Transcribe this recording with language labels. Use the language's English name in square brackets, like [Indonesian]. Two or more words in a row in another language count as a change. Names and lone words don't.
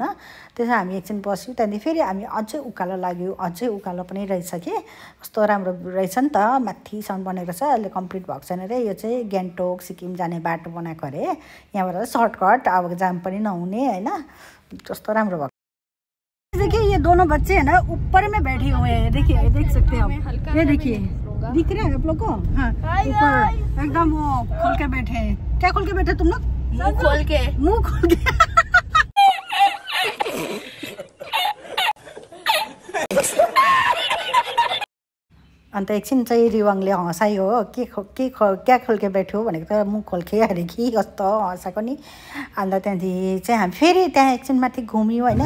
[Nepali] त्यसै हामी एकछिन बस्यौं त्यहाँदेखि फेरि हामी अझै उकालो लाग्यो। अझै उकालो पनि रहेछ कि कस्तो राम्रो रहेछ नि त माथिसम्म बनेको छ। अहिले कम्प्लिट भएको छैन रे। यो चाहिँ गान्तोक सिक्किम जाने बाटो बनाएको अरे। यहाँबाट सर्टकट अब जाम पनि नहुने हैन। कस्तो राम्रो भएको। [Hindi] देखिए ये दोनों बच्चे है ना ऊपर में बैठे हुए हैं। देखिए देख सकते हैं आप ये देखिए दिख रहा है आप लोग को। हाँ ऊपर एकदम वो खोल के बैठे हैं। क्या खोल के बैठे तुम लोग? मुंह खोल के [Nepali] अन्त एकछिन चाहिँ रिवाङले हँसायो [Hindi] क्या खोल के [Nepali] बैठ्यो भनेको त [Hindi] मुख खोल के [Nepali] अरे कि कस्तो हँसाएको नि। अन्त त्यहाँदेखि चाहिँ हामी फेरि त्यहाँ एकछिन माथि घुम्यौँ होइन।